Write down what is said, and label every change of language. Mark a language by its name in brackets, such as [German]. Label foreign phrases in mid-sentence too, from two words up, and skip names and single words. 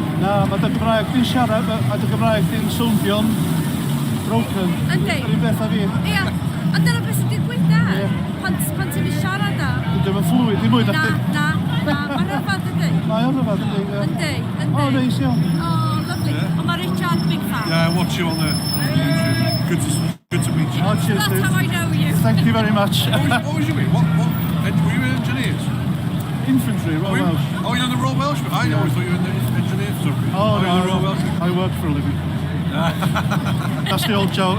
[Welsh] Na, mae dy Gymraeg di'n siarad, a dy Gymraeg di'n swnio'n broken. Yndi. Yr un beth a fi. Ia, a dyna beth sy'n digwydd da, pan ti'n fi siarad da. Dwi'n fluid, dim mwy da chdi. Na, mae'n rhyfedd ydy. Mae o'n rhyfedd, yndi. Yndi. O, neis iawn. [English] Oh, lovely. [Welsh] Ond mae [English] Richard big fan. Yeah, I watch you on the YouTube. Good to meet you. Oh, cheers, That's dude. how I know you. Thank you very much. What was you in? What? Were you engineers? Infantry, Royal Welsh. Oh, you're in the Royal Welsh? I always thought you were in the engineers. Sorry. Oh, You're in the Royal Welsh? I work for a living. That's the old joke.